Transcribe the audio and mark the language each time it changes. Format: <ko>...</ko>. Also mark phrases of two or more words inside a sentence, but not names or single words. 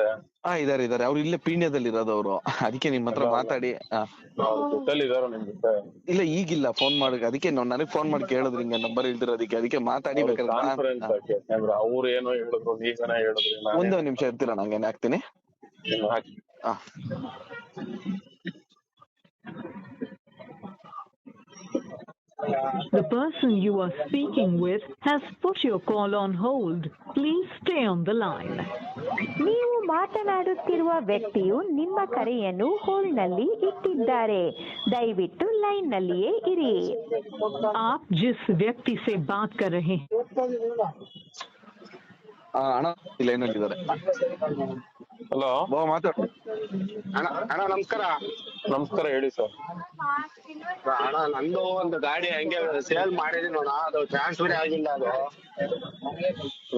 <kn>ಇದಾರೆ ಅವ್ರು ಇಲ್ಲೇ ಪೀಣ್ಯದಲ್ಲಿ ಇರೋದವ್ರು. ಅದಕ್ಕೆ ನಿಮ್ ಹತ್ರ ಮಾತಾಡಿ. ಅವ್ರ ಜೊತೆಲಿ ಇದಾರ ನಿಮ್ ಜೊತೆ? ಇಲ್ಲ, ಈಗಿಲ್ಲ, ಫೋನ್ ಮಾಡಿ. ಅದಕ್ಕೆ ನನಗ್ ಫೋನ್ ಮಾಡಿ ಕೇಳಿದ್ರಿ, ಹಿಂಗ ನಂಬರ್ ಇಲ್ದಿರೋದಕ್ಕೆ. ಅದಕ್ಕೆ ಮಾತಾಡಿ ಕಾನ್ಫರೆನ್ಸ್ ಹಾಕಿ, ಯಾಕಂದ್ರೆ ಅವ್ರು ಏನೋ ಹೇಳಿದ್ರು, ನೀವೇನೋ ಹೇಳಿದ್ರಿ. ಒಂದೇ ನಿಮಿಷ ಇರ್ತೀರ, ನಂಗೆ ಹಾಕ್ತೀನಿ. ಹಾಕಿ.</kn> <en>The person you are speaking with has put your call on hold. Please stay on the line.</en> <kn>ನೀವು ಮಾತನಾಡುತ್ತಿರುವ ವ್ಯಕ್ತಿಯು ನಿಮ್ಮ ಕರೆಯನ್ನು ಹೋಲ್ಡ್ನಲ್ಲಿ ಇಟ್ಟಿದ್ದಾರೆ. ದಯವಿಟ್ಟು ಲೈನ್ ನಲ್ಲಿಯೇ ಇರಿ.</kn> <hi>आप जिस व्यक्ति से बात कर रहे हैं</hi> <kn>ಅಣ್ಣ ಲೈನ್ ಅಲ್ಲಿ ಇದ್ದಾರೆ. ಹಲೋ, ಮಾತಾಡಿ ಅಣ್ಣ ನಮಸ್ಕಾರ. ನಮಸ್ಕಾರ, ಹೇಳಿ ಸರ್. ಅಣ್ಣ, ನಂದು ಒಂದು ಗಾಡಿ ಹಂಗೆ ಸೇಲ್ ಮಾಡಿದೀನಿ ಅಣ್ಣ, ಅದು ಟ್ರಾನ್ಸ್ಫರ್ ಆಗಿಲ್ಲ. ಅದು</kn>